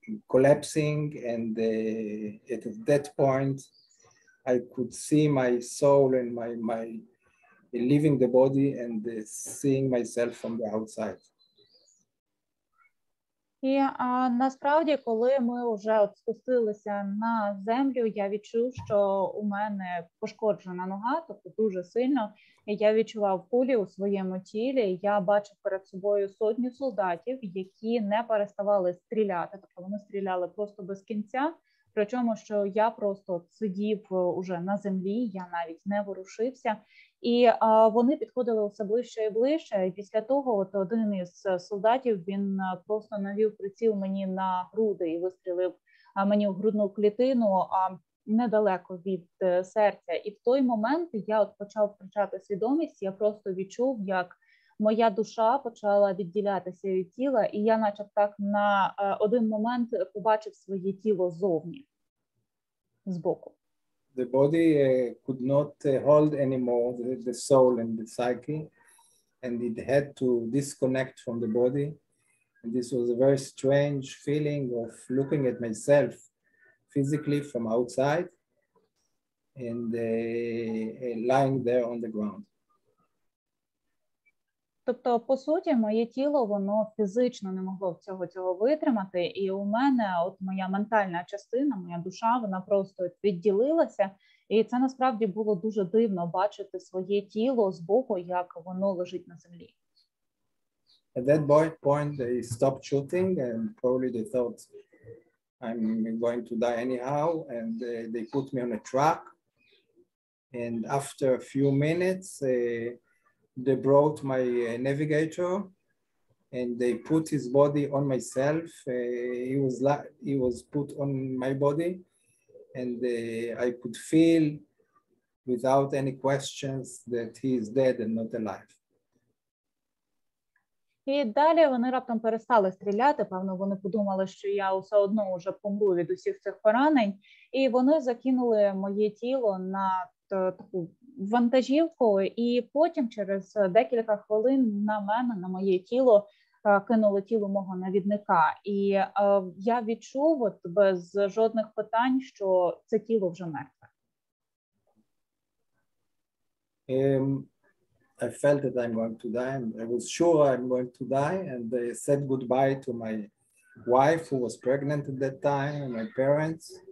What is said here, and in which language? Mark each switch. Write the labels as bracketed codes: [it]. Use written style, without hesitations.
[en] collapsing, and at that point I could see my soul and my leaving the body and seeing myself from the outside. [uk] І насправді, коли ми вже от спустилися на землю, я відчув, що у мене пошкоджена нога, тобто дуже сильно. І я відчував кулі у своєму тілі. Я бачив перед собою сотню солдатів, які не переставали стріляти. Тобто вони стріляли просто без кінця. Причому, що я просто сидів уже на землі, я навіть не ворушився. І вони підходили все ближче і ближче. І після того от один із солдатів, він просто навів приціл мені на груди і вистрілив мені в грудну клітину недалеко від серця. І в той момент я от почав втрачати свідомість, я просто відчув, як моя душа почала відділятися від тіла, і я наче так на один момент побачив своє тіло ззовні, збоку. [en] The body could not hold anymore the soul and the psyche, and it had to disconnect from the body. And this was a very strange feeling of looking at myself physically from outside and lying there on the ground. [uk] Тобто, по суті, моє тіло, воно фізично не могло цього витримати, і у мене, от моя ментальна частина, моя душа, вона просто відділилася, і це насправді було дуже дивно бачити своє тіло збоку, як воно лежить на землі. [en] At that point, they stopped shooting, and probably they thought I'm going to die anyhow, and they put me on a truck, and after a few minutes, they brought my navigator and they put his body on myself. He was put on my body, and I could feel without any questions that he is dead and not alive. [uk] І далі вони раптом перестали стріляти, певно, вони подумали, що я все одно вже помру від усіх цих поранень, і вони закинули моє тіло на таку вантажівку, і потім через декілька хвилин на мене, на моє тіло, кинуло тіло мого навідника. І я відчув от без жодних питань, що це тіло вже мертве. [en] I felt that I'm going to die, and I was sure I'm going to die, and I said goodbye to my wife who was pregnant at that time, and my parents.